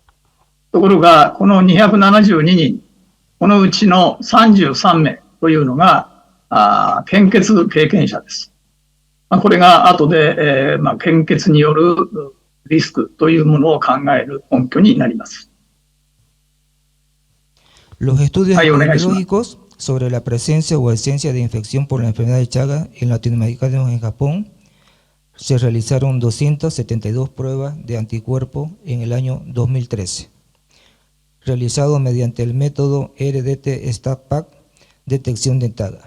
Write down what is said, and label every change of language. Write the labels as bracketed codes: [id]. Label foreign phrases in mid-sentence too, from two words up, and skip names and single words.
[ja] ところが、この272人、このうちの33名というのが、献血経験者です。これが後で、献血によるリスクというものを考える根拠になります。 [es] Los estudios epidemiológicos sobre la presencia o ausencia de infección por la enfermedad de Chagas en latinoamericanos en Japón se realizaron 272 pruebas de anticuerpos en el año 2013, realizado mediante el método RDT-STAT-PAC detección dentada.